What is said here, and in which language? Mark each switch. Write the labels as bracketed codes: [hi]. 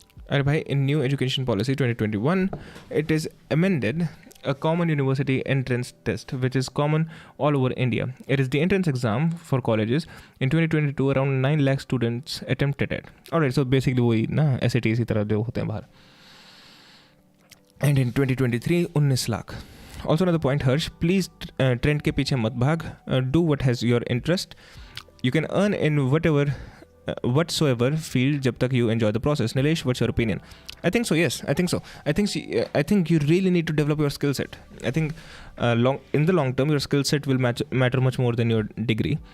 [en] In new education policy 2021, it is amended a common university entrance test, which is common all over India. It is the entrance exam for colleges. In 2022, around 9 lakh students attempted it. Alright, so basically [hi] वही ना SAT इसी तरह जो होते हैं बाहर. [en] And in 2023, 19 lakh. Also another point, Harsh, please trend [hi] के पीछे मत भाग. [en] Do what has your interest. You can earn in whatsoever field [hi] जब तक [en] you enjoy the process. Nilesh, what's your opinion? I think so, yes. I think so. I think you really need to develop your skill set. I think in the long term, your skill set will matter much more than your degree.